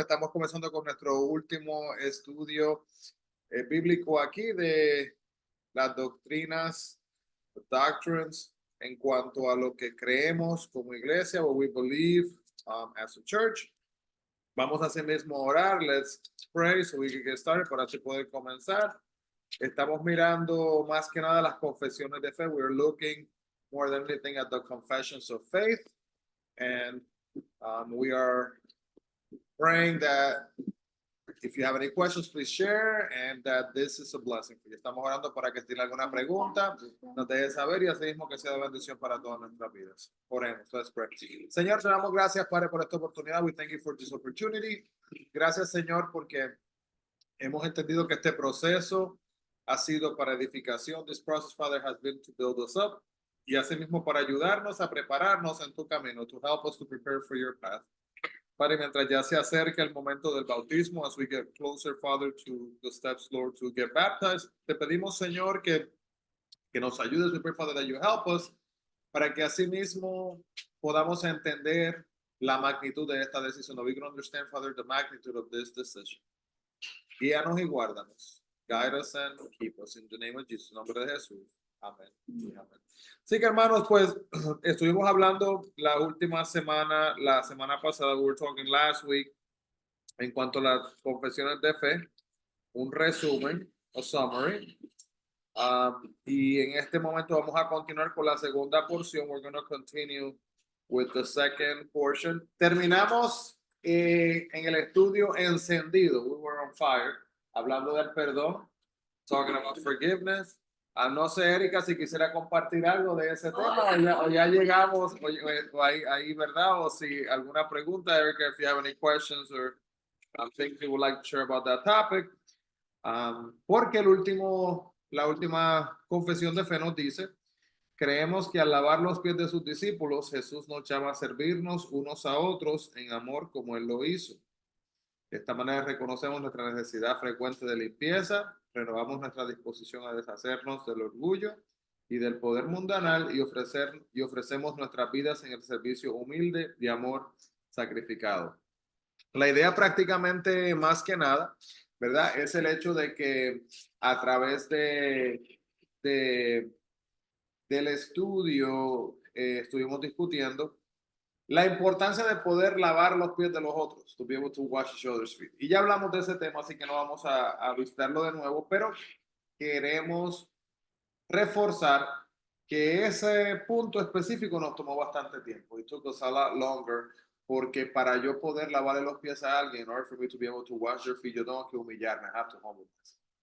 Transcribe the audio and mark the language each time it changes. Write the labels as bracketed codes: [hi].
[es] Estamos comenzando con nuestro último estudio bíblico aquí de las doctrinas, [en] doctrines, [es] en cuanto a lo que creemos como iglesia, [en] what we believe as a church. [es] Vamos a hacer mismo orar. [en] Let's pray so we can get started [es] para así poder comenzar. Estamos mirando más que nada las confesiones de fe. [en] We're looking more than anything at the confessions of faith. And we are praying that if you have any questions, please share and that this is a blessing for you. [es] Estamos orando para que si tiene alguna pregunta, nos deje saber y así mismo que sea de bendición para todas nuestras vidas. Oremos, [en] let's pray. [es] Señor, te damos gracias, Padre, por esta oportunidad. [en] We thank you for this opportunity. [es] Gracias, Señor, porque hemos entendido que este proceso ha sido para edificación. [en] This process, Father, has been to build us up. [es] Y asimismo para ayudarnos a prepararnos en tu camino, [en] to help us to prepare for your path. [es] Padre, mientras ya se acerca el momento del bautismo, [en] as we get closer, Father, to the steps, Lord, to get baptized, [es] te pedimos, Señor, que nos ayudes, [en] we pray, Father, that you help us, [es] para que asimismo podamos entender la magnitud de esta decisión. [en] We can understand, Father, the magnitude of this decision. [es] Guíanos y guárdanos. [en] Guide us and keep us. In the name of Jesus, [es] en nombre de Jesús. [en] Amén. Amén. [es] Así que hermanos, pues estuvimos hablando la última semana, la semana pasada, [en] we were talking last week, [es] en cuanto a las confesiones de fe, un resumen, [en] a summary. [es] Y en este momento vamos a continuar con la segunda porción. [en] We're going to continue with the second portion. [es] Terminamos en el estudio encendido. [en] We were on fire, [es] hablando del perdón, [en] talking about forgiveness. [es] No sé, Erika, si quisiera compartir algo de ese tema o ya llegamos, o ahí, ¿verdad? O si alguna pregunta, [en] Erika, if you have any questions or things you would like to share about that topic. [es] Porque la última confesión de fe nos dice, creemos que al lavar los pies de sus discípulos, Jesús nos llama a servirnos unos a otros en amor como Él lo hizo. De esta manera reconocemos nuestra necesidad frecuente de limpieza, renovamos nuestra disposición a deshacernos del orgullo y del poder mundanal y ofrecemos nuestras vidas en el servicio humilde de amor sacrificado. La idea prácticamente más que nada, ¿verdad? Es el hecho de que a través del estudio estuvimos discutiendo la importancia de poder lavar los pies de los otros, [en] to be able to wash each other's feet. [es] Y ya hablamos de ese tema, así que no vamos a visitarlo de nuevo, pero queremos reforzar que ese punto específico nos tomó bastante tiempo. [en] It took us a lot longer, [es] porque para yo poder lavarle los pies a alguien, [en] in order for me to be able to wash their feet, [es] yo tengo que humillarme, [en] I have to humble myself.